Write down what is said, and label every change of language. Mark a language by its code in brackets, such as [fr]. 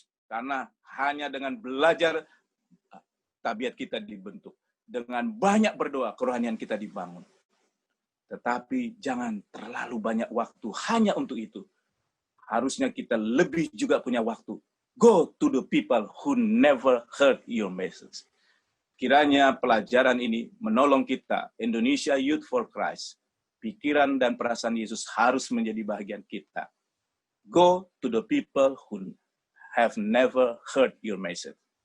[id] Karena hanya dengan belajar tabiat kita dibentuk. Dengan banyak berdoa, kerohanian kita dibangun. Tetapi jangan terlalu banyak waktu hanya untuk itu. Harusnya kita lebih juga punya waktu. [en] Go to the people who never heard your message. [id] Kiranya pelajaran ini menolong kita, Indonesia Youth for Christ. Pikiran dan perasaan Yesus harus menjadi bagian kita. [en] Go to the people who have never heard your message.